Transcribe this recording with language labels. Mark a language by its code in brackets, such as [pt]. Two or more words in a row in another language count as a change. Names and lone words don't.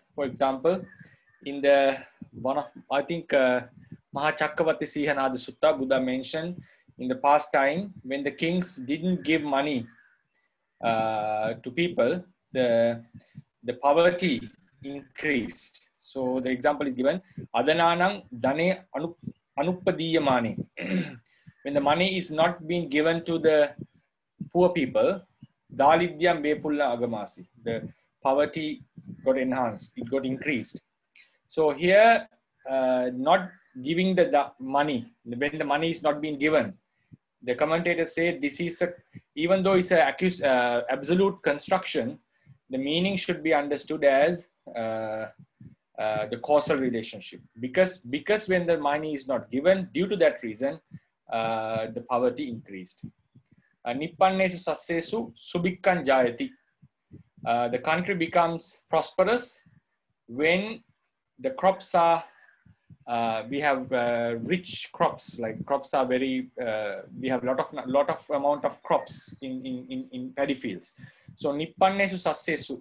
[en] For example, in the one of, I think Mahachakkavati Sihanada Sutta, Buddha mentioned in the past time when the kings didn't give money to people, the poverty increased. So the example is given, [pi] Adananang dane anupadiyamani. [en] When the money is not being given to the poor people, [pi] Dalidyam bepulla agamasi, [en] the poverty got enhanced, it got increased. So here, not giving the money, when the money is not being given, the commentators say this is even though it's an absolute construction, the meaning should be understood as the causal relationship, because when the money is not given, due to that reason, the poverty increased. [pi] Nippannesu sassesu subikkan jayati. [en] The country becomes prosperous when the crops are, we have rich crops, like crops are very, we have lot of amount of crops in paddy fields. [pi] So nippannesu sassesu.